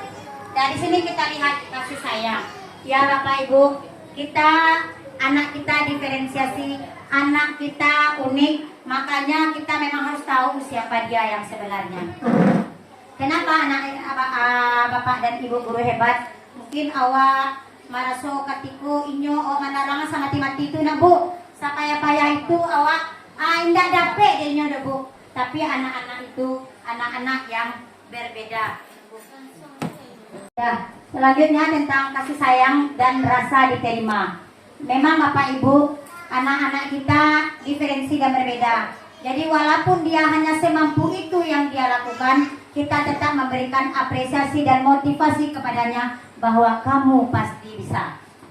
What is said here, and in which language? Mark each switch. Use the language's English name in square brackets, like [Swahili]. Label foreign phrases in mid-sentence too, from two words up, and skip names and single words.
[Indonesian] Dari sini kita lihat kasih sayang. Ya Bapak Ibu, anak kita diferensiasi, anak kita unik, makanya kita memang harus tahu siapa dia yang sebenarnya. Kenapa Bapak dan Ibu guru hebat? [Minangkabau] Mungkin awak maraso katiku inyo manaranga sama mati itu nak Bu. Sapaya-paya itu awak indak dapet dia dah Bu. [Indonesian] Tapi anak-anak itu anak-anak yang berbeda. Ya, selanjutnya tentang kasih sayang dan rasa diterima. Memang Bapak Ibu, anak-anak kita diferensi dan berbeda. Jadi walaupun dia hanya semampu itu yang dia lakukan, kita tetap memberikan apresiasi dan motivasi kepadanya bahwa kamu pasti bisa.